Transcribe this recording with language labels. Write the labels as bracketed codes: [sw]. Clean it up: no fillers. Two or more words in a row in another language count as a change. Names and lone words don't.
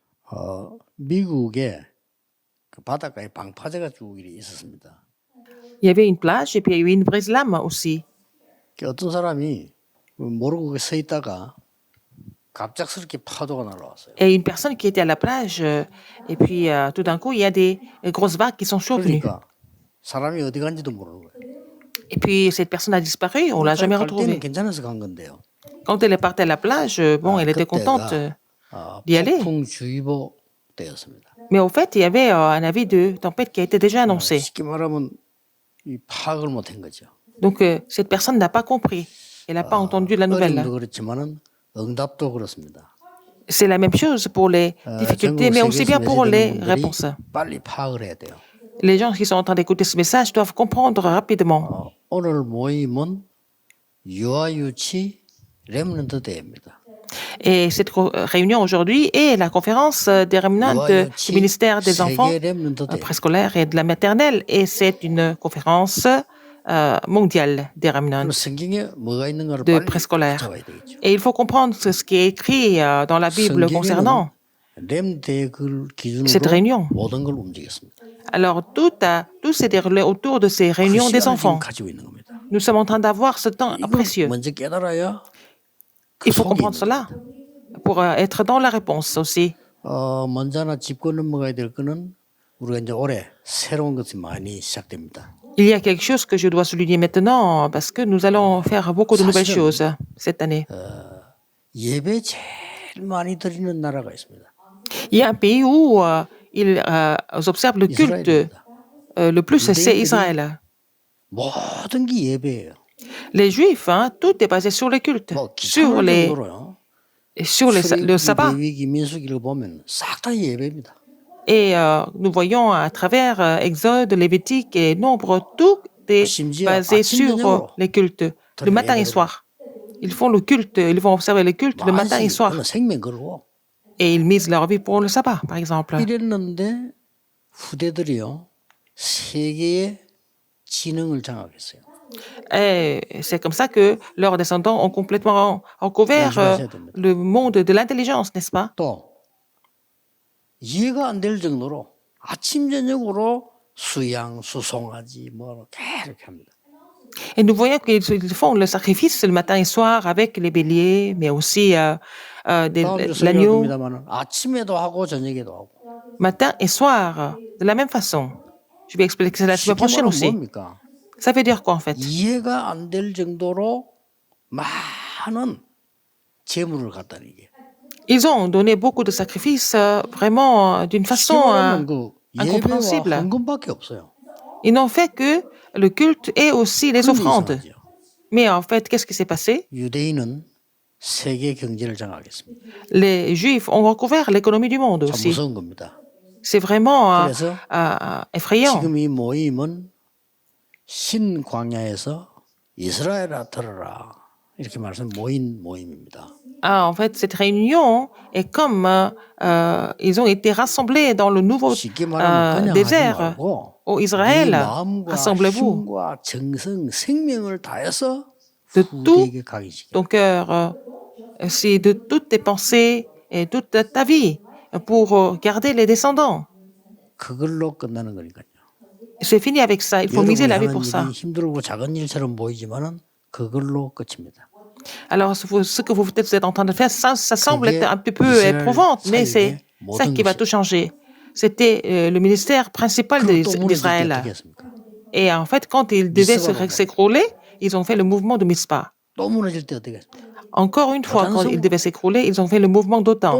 [ko] 미국에 그 바닷가에 방파제가 쭉 있었습니다. [fr] Il y avait une plage et puis il y a eu une brise lame aussi. [ko] 어떤 사람이 모르고 거기 서 있다가 갑작스럽게 파도가 날아왔어요. [fr] Et une personne qui était à la plage, et puis tout d'un coup, il y a des grosses vagues qui sont survenues. [ko] 그러니까 사람이 어디 간지도 모르는 거예요. [fr] Et puis cette personne a disparu, on l'a jamais [ko] 갈 때는 [fr] retrouvée. [ko] 괜찮아서 간 건데요. [fr] Quand elle est partie à la plage, bon, elle était contente d'y aller. [ko] 폭풍주의보 때였습니다. [fr] Mais au fait, il y avait un avis de tempête qui a été déjà annoncé. [ko] 쉽게 말하면 이 파악을 못한 거죠. [fr] Donc cette personne n'a pas compris. Elle n'a pas entendu la nouvelle. [ko] 어림도 그렇지만은 응답도 그렇습니다. [fr] C'est la même chose pour les difficultés, mais aussi bien pour les réponses. [ko] 빨리 파악을 해야 돼요. [fr] Les gens qui sont en train d'écouter ce message doivent comprendre rapidement. [ko] 오늘 모임은 유아유치 렘넌트 대회입니다. [fr] Et cette réunion aujourd'hui est la conférence des remnants du ministère des enfants préscolaires et de la maternelle. Et c'est une conférence mondiale des remnants de préscolaire. Et il faut comprendre ce qui est écrit dans la Bible concernant cette réunion. Alors, tout s'est déroulé autour de ces réunions des enfants. Nous sommes en train d'avoir ce temps précieux. Il faut comprendre cela pour être dans la réponse aussi. [ko] 먼저 하나 짚고 넘어가야 될 거는 우리가 이제 올해 새로운 것이 많이 시작됩니다. [fr] Il y a quelque chose que je dois souligner maintenant parce que nous allons faire beaucoup de nouvelles choses cette année. [ko] 예배 제일 많이 드리는 나라가 있습니다. [fr] Il y a un pays où ils observent le culte le plus, c'est Israël. [ko] 모든 게 예배예요. [fr] Les Juifs, tout est basé sur le culte, sur le sabbat. [ko] 레위기 민수기를 보면 싹 다 예배입니다. [fr] Et nous voyons à travers Exode, Lévitique et Nombre, tout est basé sur les cultes, le matin et soir. Ils font le culte, ils vont observer le culte le matin et soir. Et ils misent leur vie pour le sabbat, par exemple. [ko] 이랬는데 후대들이요 세계의 지능을 장악했어요. [fr] Et c'est comme ça que leurs descendants ont complètement recouvert le monde de l'intelligence, n'est-ce pas? [ko] 또 이해가 안 될 정도로 아침 저녁으로 수양, 수송아지 뭐 이렇게 합니다. [fr] Et nous voyons qu'ils font le sacrifice le matin et soir avec les béliers, mais aussi l'agneau. [ko] 아침에도 하고 저녁에도 하고. [fr] Matin et soir, de la même façon. Je vais expliquer ça la semaine prochaine aussi. Ça veut dire quoi en fait? [ko] 이해가 안 될 정도로 많은 재물을 갖다는 게. [fr] Ils ont donné beaucoup de sacrifices vraiment d'une façon incompréhensible. Ils n'ont fait que le culte et aussi les offrandes. Mais en fait, qu'est-ce qui s'est passé? Les Juifs ont recouvert l'économie du monde aussi. C'est vraiment effrayant. [ko] 신광야에서 이스라엘아 들어라 이렇게 말씀 모임입니다. [fr] En fait, cette réunion est comme ils ont été rassemblés dans le nouveau désert. Au Israël, rassemblez-vous de tout ton cœur, c'est de toutes tes pensées et toute ta vie pour garder les descendants. [ko] 그걸로 끝나는 거니까요. [fr] C'est fini avec ça. Il faut miser la vie pour ça. [ko] 힘들고 작은 일처럼 보이지만은 그걸로 끝입니다. [fr] Alors, ce que vous êtes en train de faire, ça semble être un petit peu éprouvant, mais c'est ça qui va tout changer. C'était le ministère principal d'Israël. Et en fait, quand ils devaient s'écrouler, ils ont fait le mouvement de Mitzpah. Encore une fois, quand ils devaient s'écrouler, ils ont fait le mouvement d'Othan.